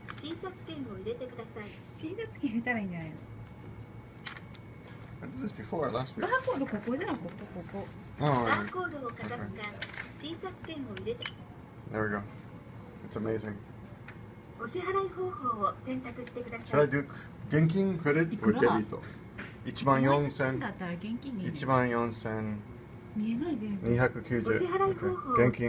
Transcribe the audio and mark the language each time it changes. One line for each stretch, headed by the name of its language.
Japanese: 印刷ペンを入れてください。印刷ペン入れたらいいんじゃないの？
English: I did this before last week.
Japanese: バーコードここじゃん、ここ。バーコードをかざすか、印刷ペンを入れて。
English: There we go. It's amazing.
Japanese: お支払い方法を選択してください。
English: Should I do
Japanese: 現金、クレジット、
English: or
Japanese: デビット？14,000。 14,000。 見えない全部。290。お支払い方法、現金。